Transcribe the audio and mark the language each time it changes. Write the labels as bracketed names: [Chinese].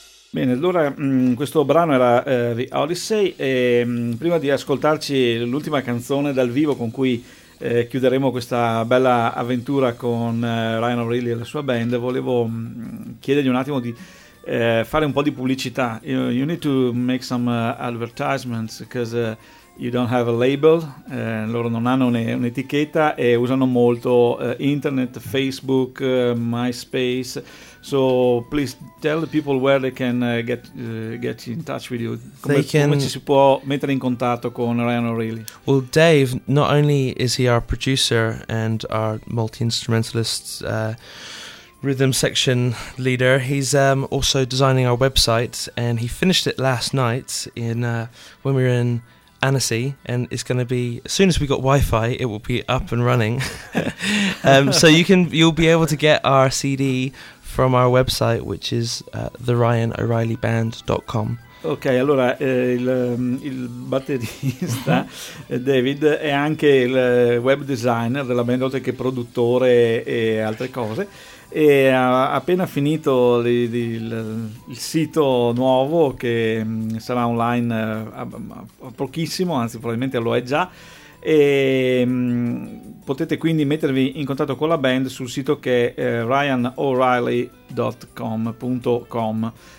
[Italian] Bene, allora questo brano era The Odyssey, e prima di ascoltarci l'ultima canzone dal vivo con cui chiuderemo questa bella avventura con Ryan O'Reilly e la sua band, volevo chiedergli un attimo di fare un po' di pubblicità. [English] You need to make some advertisements because you don't have a label. [Italian] Loro non hanno un'etichetta e usano molto internet, Facebook, MySpace. [English] So please tell the people where they can get in touch with you. [Italian] Come ci si può mettere in contatto con Ryan O'Reilly? [English] Well, Dave, not only is he our producer and our multi-instrumentalist rhythm section leader, he's also designing our website, and he finished it last night in when we were in Annecy, and it's going to be, as soon as we got Wi-Fi, it will be up and running. So you'll be able to get our CD from our website, which is theryanoreillyband.com. [Italian] Ok, allora il batterista David è anche il web designer della band, oltre che produttore e altre cose. E ha appena finito il sito nuovo, che sarà online a pochissimo, anzi probabilmente lo è già, e potete quindi mettervi in contatto con la band sul sito, che è ryanoreilly.com.